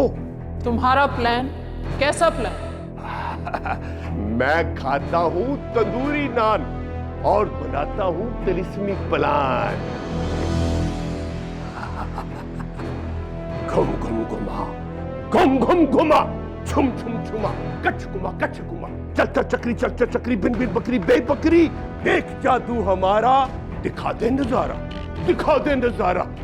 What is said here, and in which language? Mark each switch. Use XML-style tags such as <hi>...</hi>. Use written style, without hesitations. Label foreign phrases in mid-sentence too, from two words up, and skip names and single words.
<hi>तुम्हारा प्लान? कैसा प्लान? मैं खाता हूं तंदूरी नान और बनाता हूं तिलिस्मी प्लान। घुम घुम घुमा, घुम घुम घुमा, छुम छुम छुमा, कच कुमा कच कुमा, चलता चक्री चलता चक्री, बिन बिन बकरी बे बकरी, देख जादू हमारा, दिखा दे नजारा, दिखा दे नजारा।</hi>